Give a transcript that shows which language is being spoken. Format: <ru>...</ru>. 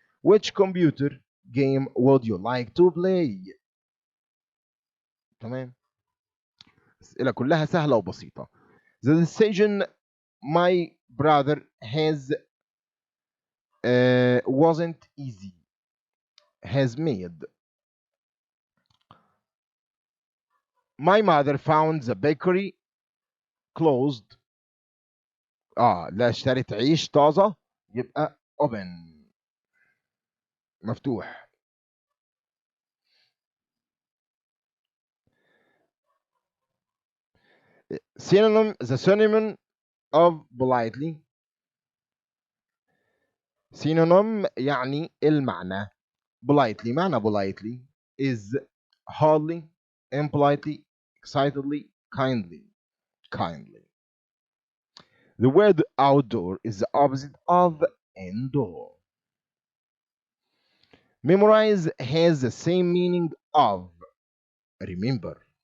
<en>Which computer game would you like to play?</en> <ar>تمام. الأسئلة كلها سهلة وبسيطة.</ar> <en>The decision my brother has wasn't easy. Has made. My mother found the bakery closed.</en> <ar>لا اشتريت عيش طازة يبقى open مفتوح.</ar> <en>The synonym of politely.</en> <ar>synonym يعني المعنى.</ar> <en>politely معنى politely is hardly, impolitely, excitedly, kindly. The word outdoor is the opposite of indoor. Memorize has the same meaning of remember.</en>